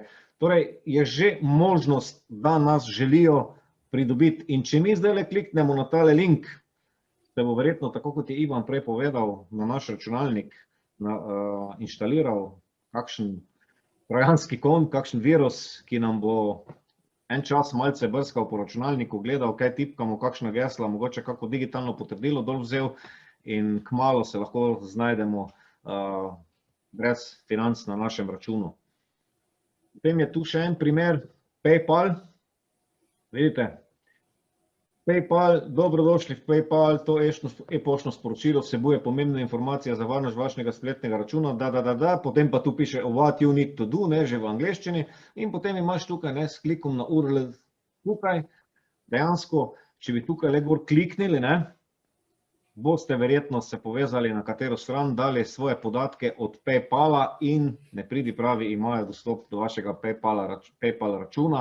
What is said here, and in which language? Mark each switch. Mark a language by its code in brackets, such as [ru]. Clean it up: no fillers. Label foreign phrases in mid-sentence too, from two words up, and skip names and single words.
[sl] Torej, je že možnost, da nas želijo pridobiti in če mi zdaj kliknemo na tale link, se bo verjetno, tako kot je Ivan prej povedal, na naš računalnik inštaliral kakšen trojanski konj, kakšen virus, ki nam bo en čas malce brskal po računalniku, gledal, kaj tipkamo, kakšna gesla, mogoče kako digitalno potrdilo dol vzel in kmalu se lahko znajdemo brez financ na našem računu. Potem je tu še en primer, PayPal. Vidite, PayPal, dobrodošli v PayPal, to e-poštno sporočilo vsebuje pomembne informacije za varnost vašega spletnega računa, potem [en] pa tu piše what you need to do, [sl] ne, že v angleščini, in potem imaš tukaj, ne, s klikom na URL tukaj, dejansko, če bi tukaj le gor kliknili, ne, boste verjetno se povezali na katero stran, dali svoje podatke od PayPala in ne pridi pravi, imajo dostop do vašega PayPal računa.